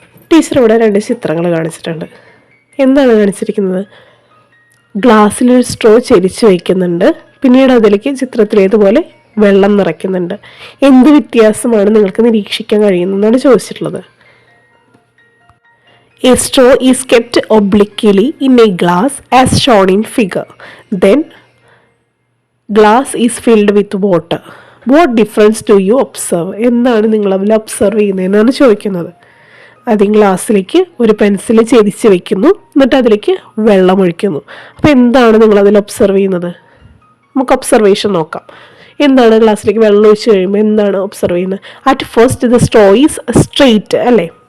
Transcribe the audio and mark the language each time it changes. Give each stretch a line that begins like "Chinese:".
Malayalam: Teacher ഇവിടെ 2 ചിത്രങ്ങൾ കാണിച്ചിട്ടുണ്ട്. എന്താണ് കാണിച്ചിരിക്കുന്നത്? ഗ്ലാസ്സിലൊരു സ്ട്രോ ചെരിച്ച് വയ്ക്കുന്നുണ്ട്, പിന്നീട് അതിലേക്ക് ചിത്രത്തിലേതുപോലെ വെള്ളം നിറയ്ക്കുന്നുണ്ട്. എന്ത് വ്യത്യാസമാണ് നിങ്ങൾക്ക് നിരീക്ഷിക്കാൻ കഴിയുന്നതെന്നാണ് ചോദിച്ചിട്ടുള്ളത്.
English: A straw is kept obliquely in a glass as shown in figure. Then glass is filled with water. What difference do you observe?
Malayalam: എന്താണ് നിങ്ങൾ അതിൽ ഒബ്സർവ് ചെയ്യുന്നതെന്നാണ് ചോദിക്കുന്നത്. ആദ്യം ഗ്ലാസ്സിലേക്ക് ഒരു പെൻസിൽ ചെരിച്ച് വെക്കുന്നു, എന്നിട്ട് അതിലേക്ക് വെള്ളം ഒഴിക്കുന്നു. അപ്പോൾ എന്താണ് നിങ്ങൾ അതിൽ ഒബ്സർവ് ചെയ്യുന്നത്? നമുക്ക് ഒബ്സർവേഷൻ നോക്കാം. എന്താണ് ഗ്ലാസ്സിലേക്ക് വെള്ളം ഒഴിച്ച് കഴിയുമ്പോൾ എന്താണ് ഒബ്സർവ് ചെയ്യുന്നത്?
English: at first the straw is straight
Malayalam: അല്ലേ.